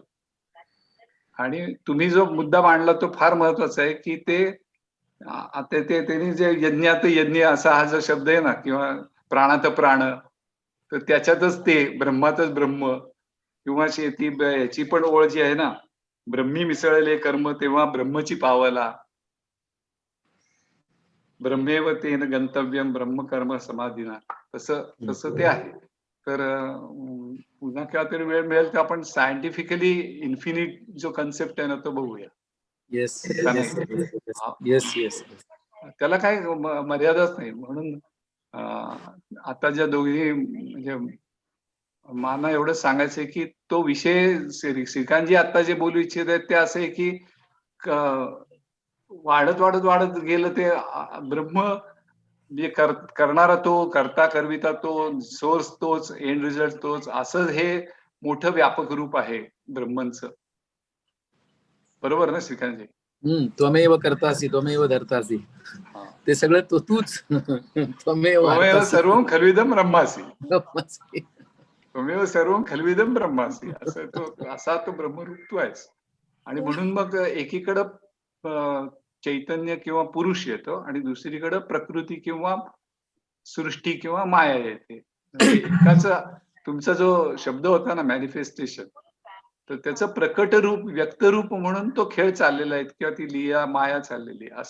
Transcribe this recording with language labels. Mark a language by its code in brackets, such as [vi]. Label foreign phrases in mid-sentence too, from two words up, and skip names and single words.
[mr] आणि तुम्ही जो मुद्दा मांडला तो फार महत्वाचा आहे की ते त्यांनी जे यज्ञात यज्ञ असा हा जो शब्द आहे ना, किंवा प्राणात प्राण, तर त्याच्यातच ते ब्रह्मातच ब्रह्म, किंवा शेती याची पण ओळ जी आहे ना, ब्रह्मी मिसळले कर्म तेव्हा ब्रह्मची पावला, [sa] ब्रह्मेव तेन गंतव्यम ब्रह्मकर्म समाधीना. [mr] तसं ते आहे. तर पुन्हा केव्हा तरी वेळ मिळेल तर आपण [en] scientifically infinite [mr] जो कन्सेप्ट आहे ना तो बघूया. येस का नाही? [en] yes yes. [mr] त्याला काही मर्यादाच नाही. म्हणून आता ज्या दोघी म्हणजे मला एवढं सांगायचंय की तो विषय श्रीकांतजी आता जे बोलू इच्छित आहेत ते असं आहे की वाढत वाढत वाढत गेलं ते ब्रह्म, म्हणजे करणारा तो, करता करविता तो, सोर्स तोच, [en] end result [mr] तोच, असं हे मोठं व्यापक रूप आहे ब्रह्मंचं. बरोबर ना श्रीकांतजी? [sa] त्वमेव कर्तासि त्वमेव धर्तासि, [mr] ते सगळं तूच. [sa] त्वमेव सर्वं खल्विदं ब्रह्मासि. ब्रह्मासि. त्वमेव सर्वं खल्विदं ब्रह्मासि. [mr] असा तो ब्रह्मरूप तू आहेस. आणि म्हणून मग एकीकडं चैतन्य किंवा पुरुष येतो आणि दुसरीकडं प्रकृती किंवा सृष्टी किंवा माया येते. एकाचा तुमचा जो शब्द होता ना मॅनिफेस्टेशन, तर त्याचं प्रकट रूप, व्यक्त रूप म्हणून तो खेळ चाललेला आहे किंवा ती लीला माया चाललेली आहे.